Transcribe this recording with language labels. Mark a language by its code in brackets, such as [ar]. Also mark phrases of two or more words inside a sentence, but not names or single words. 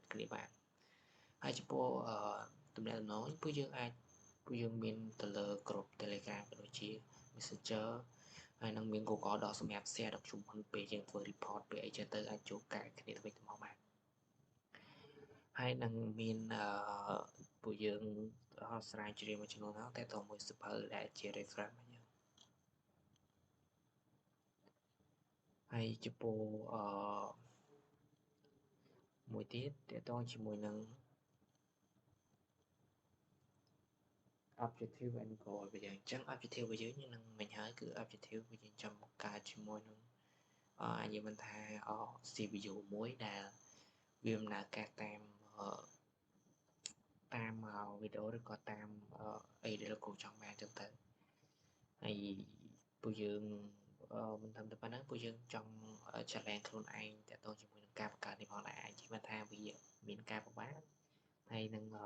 [km] គ្នាបានហើយចំពោះទំនាក់ទំនងពួកយើងមានទៅលើក្រុម Telegram ដូចជា Messenger ហើយនឹងមាន Google Doc សម្រាប់ [en] share document [km] ពេលយើងធ្វើ report ពេលអីចឹងទៅអាចចូលកែគ្នាទៅវិញទៅមកបានហើយនឹងមានពួកយើងស្រាវជ្រាវមួយចំនួនហ្នឹងតែតមួយសភៅដែលជា reference របស់យើងហើយចំពោះ មួយទៀតតកតងជាមួយនឹង [en] objective and goal [km] របស់យើងអញ្ចឹង objective របស់យើងនឹងមិញហើយគឺ objective របស់យើងចង់បង្កើតជាមួយនឹងយើងមិនថា CPU មួយដែលវាដំណើរការតាម វីដេអូឬក៏តាមអីដែលលោកគ្រូចង់បានចឹងទៅហើយពួកយើងមិនត្រឹមតែប៉ុណ្ណឹងពួកយើងចង់ challenge ខ្លួនឯងតទៅជាមួយនឹងការបង្កើតនេះផងដែរអាចនិយាយថាវាមានការពិបាកហើយនឹង